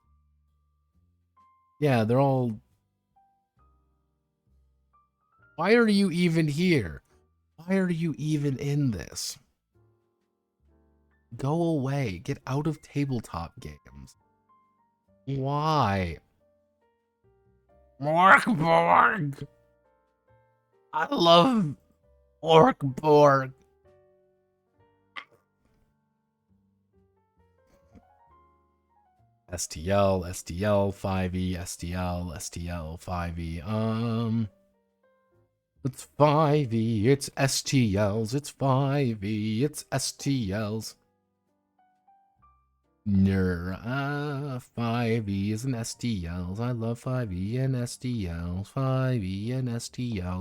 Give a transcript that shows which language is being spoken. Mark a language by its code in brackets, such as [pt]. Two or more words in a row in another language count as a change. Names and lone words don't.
[en] Yeah, they're all... Why are you even here? Why are you even in this? Go away. Get out of tabletop games. Why? Orkborg! I love Orkborg. STL, 5e, STL, 5e. It's 5e, it's STLs, it's 5e, it's STLs. 5e and STLs. I love 5e and STLs. 5e and STLs.